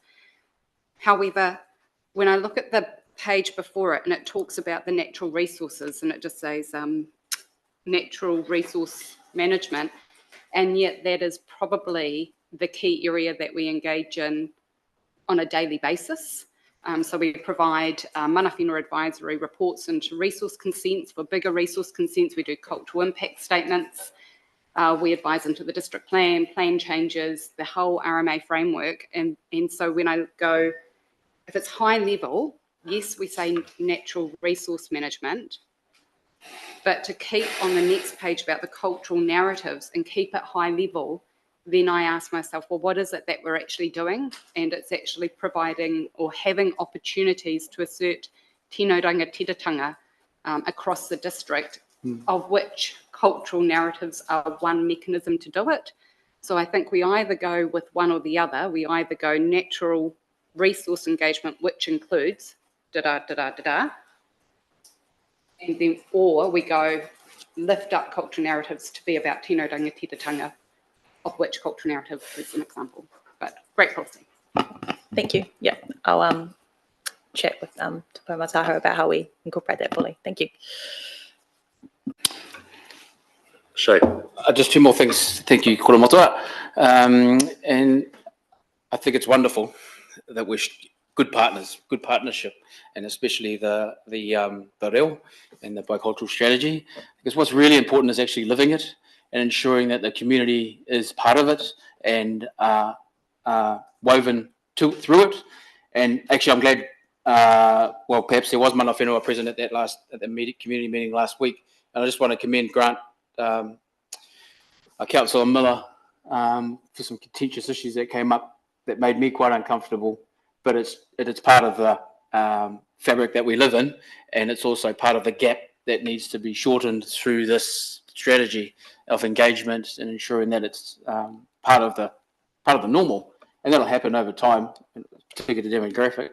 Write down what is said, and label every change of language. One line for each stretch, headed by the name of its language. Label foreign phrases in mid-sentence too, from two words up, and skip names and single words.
English: However, when I look at the page before it, and it talks about the natural resources, and it just says natural resource management, and yet that is probably the key area that we engage in on a daily basis. So we provide
Māori: mana whenua
English: advisory reports into resource consents. For bigger resource consents, we do cultural impact statements. We advise into the district plan changes, the whole RMA framework. And so when I go, if it's high level, yes, we say natural resource management, but to keep on the next page about the cultural narratives and keep it high level, then I ask myself, well, what is it that we're actually doing? And it's actually providing or having opportunities to assert
Māori: tino rangatiratanga
English: across the district, of which cultural narratives are one mechanism to do it. So I think we either go with one or the other. We either go natural resource engagement, which includes and then, or we go lift up cultural narratives to be about
Māori: tino rangatiratanga,
English: of which cultural narrative is an example. But great policy. Thank you. Yeah, I'll chat with Te Taho about how we incorporate that fully. Thank you. Shay. Just two more things. Thank you,
Māori: kura motua.
English: And I think it's wonderful that we're good partners, good partnership, and especially the reo and the bicultural strategy. Because what's really important is actually living it and ensuring that the community is part of it and woven through it. And actually, I'm glad. Well, perhaps there was
Māori: mana whenua
English: present at the community meeting last week, and I just want to commend Grant, Councillor Miller, for some contentious issues that came up that made me quite uncomfortable. But it's part of the fabric that we live in, and it's also part of the gap that needs to be shortened through this strategy of engagement and ensuring that it's part of the normal, and that'll happen over time, particularly the demographic.